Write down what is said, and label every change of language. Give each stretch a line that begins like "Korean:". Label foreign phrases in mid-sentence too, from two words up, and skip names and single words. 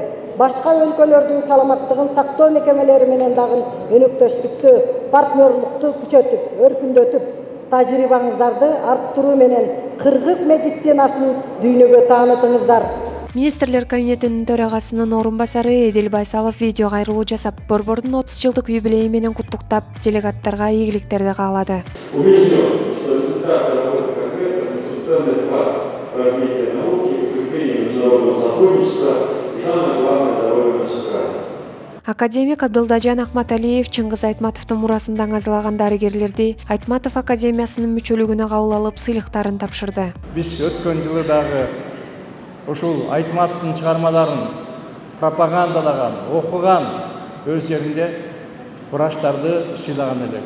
Kyrgyz: Башка өлкөлөрдүн саламаттыгын сактоо мекемелери менен дагы өнөктөштүктү, партнерлукту күчөтүп, өркүндөтүп, тажрыйбаңыздарды арттыруу менен кыргыз медицинасын дүйнөгө таанытыңыздар. Министрлер кабинетинин төрагасынын орун басары Эдил Байсалов видео кайрылуу жасап, борбордун 30 жылдык юбилейи менен куттуктап, делегаттарга ийгиликтерди каалады.
Russian: Убежден, что результаты работы Конгресса – конституционный вклад в развитие науки, укрепление международного сотрудничества и, самое главное, здоровья наших граждан.
Kyrgyz: Академик Абдылдажан Ахматалиев Чыңгыз Айтматовдун мурасында аңазылаган дарыгерлерди Айтматов академиясынын мүчөлүгүнө кабыл алып, сыйлыктарын тапшырды. Биз өткөн жылы дагы ушул Айтматовдун чыгармаларын пропагандалаган, окуган өз жеринде врачтарды сыйлаган элек.